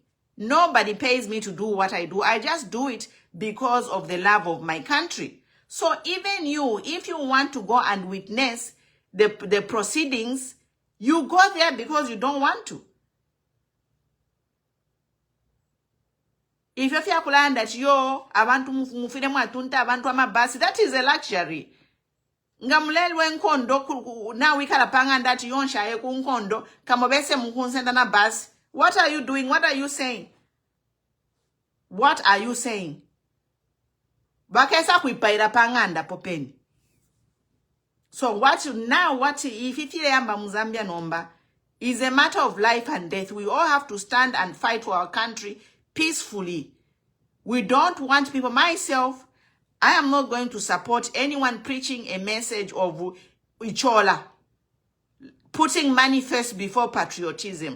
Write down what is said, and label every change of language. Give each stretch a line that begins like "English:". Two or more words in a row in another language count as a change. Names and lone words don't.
English: Nobody pays me to do what I do. I just do it because of the love of my country. So even you, if you want to go and witness the proceedings, you go there because you don't want to. If you feel that
Bemba: abantu mufire mwatunta abantu amabasi,
English: that is a luxury.
Bemba: Ngamulelwe nkondo na wikala panga ndati yonsha ku nkondo kamobese mukunsenda na bus.
English: What are you doing? What are you saying? What are you saying?
Bemba: Bakesa kuipaira panganda popeni.
English: So what if
Bemba: itile yamba Muzambia nomba
English: is a matter of life and death. We all have to stand and fight for our country peacefully. We don't want people. Myself, I am not going to support anyone preaching a message of Ichola, putting money first before patriotism.